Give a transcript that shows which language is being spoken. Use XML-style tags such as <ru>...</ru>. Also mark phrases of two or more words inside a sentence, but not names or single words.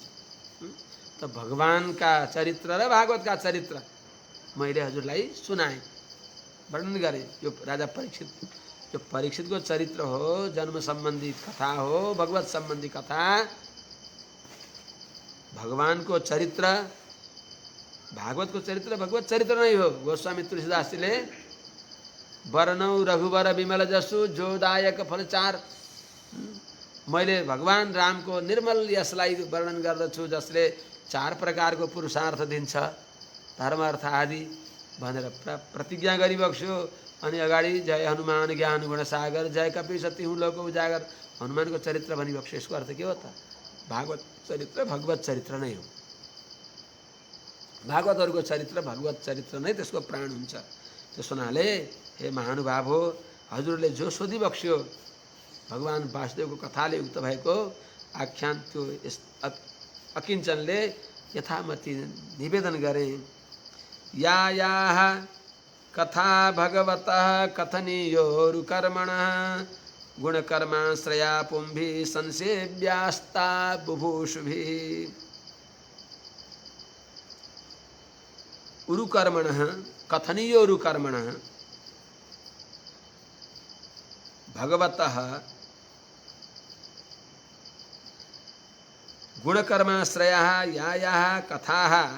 <ne>त भगवानका चरित्र र भागवतका चरित्र मैले हजुरलाई सुनाएँ, वर्णन गरेँ। यो राजा परीक्षित, जो परीक्षितको चरित्र हो, जन्म सम्बन्धी कथा हो, भगवत सम्बन्धी कथा। भगवानको चरित्र, भागवतको चरित्र भगवत चरित्र नै हो।</ne> <awa>गोस्वामी तुलसीदासजीले वर्णौ रघुवर विमल जसु जोदायक फलचार,</awa> <ne>मैले भगवान रामको निर्मल यशलाई वर्णन गर्दछु जसले 4 प्रकारको पुरुषार्थ दिन्छ, धर्म अर्थ आदि भनेर प्रतिज्ञा गरिबक्स्यो। अनि अगाडि</ne> <awa>जय हनुमान ज्ञान गुणसागर, जय कपि सती हुँ लोक उजागर,</awa> <ne>हनुमानको चरित्र भनिबक्स्यो। यसको अर्थ के हो त? भागवत चरित्र भगवत चरित्र नै हो। भागवतहरूको चरित्र भगवत चरित्र नै त्यसको प्राण हुन्छ। त्यसो हुनाले हे महानुभाव हो, हजुरले जो सोधिबक्स्यो भगवान वासुदेवको कथाले उक्त भएको आख्यान, त्यो अकिञ्चनले यथामति निवेदन गरेँ।</ne> <sa>यायाः कथा भगवतः कथनीयोरुकर्मणः गुणकर्माश्रया पुंभिः संसेव्यास्ता बुभूषुभिः। उरुकर्मणः कथनीयोरुकर्मणः भगवतः गुणकर्माश्रयाः यायाः कथाः</sa>